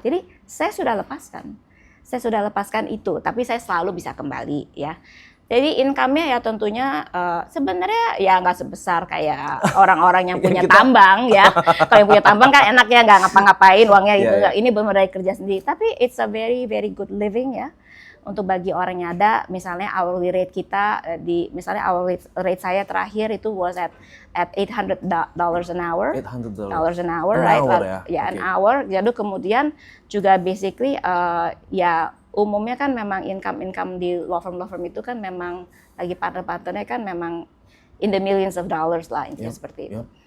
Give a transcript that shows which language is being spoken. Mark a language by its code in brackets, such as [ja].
[id] Jadi saya sudah lepaskan. Saya sudah lepaskan itu, tapi saya selalu bisa kembali ya. Jadi income-nya ya tentunya sebenarnya ya nggak sebesar kayak orang-orang yang punya tambang ya. Kalau yang punya tambang kan enaknya nggak ngapa-ngapain uangnya gitu. Ini benar dari kerja sendiri. Tapi [en] it's a very very good living ya. [id] Untuk bagi orang yang ada, misalnya hourly rate kita misalnya hourly rate saya terakhir itu [en] was at $800 an hour. $800 an hour, right? An hour. [id] Jadi kemudian juga basically ya umumnya kan memang income di law firm itu kan memang lagi partner-partnernya kan memang [en] in the millions of dollars [id] lah, intinya seperti itu.